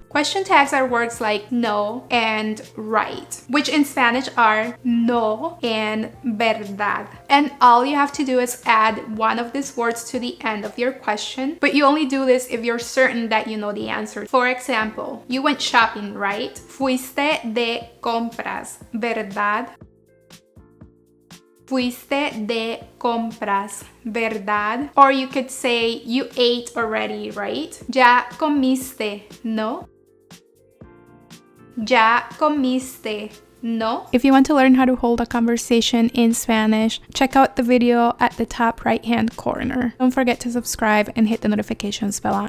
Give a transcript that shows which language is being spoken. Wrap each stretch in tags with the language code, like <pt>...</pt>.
<en>Question tags are words like no and right, which in Spanish are no and verdad. And all you have to do is add one of these words to the end of your question, but you only do this if you're certain that you know the answer. For example, you went shopping, right?</en> <es>Fuiste de compras, ¿verdad? Fuiste de compras, ¿verdad?</es> <en>Or you could say you ate already, right?</en> <es>Ya comiste, ¿no? Ya comiste, ¿no?</es> <en>If you want to learn how to hold a conversation in Spanish, check out the video at the top right-hand corner. Don't forget to subscribe and hit the notifications bell on.</en>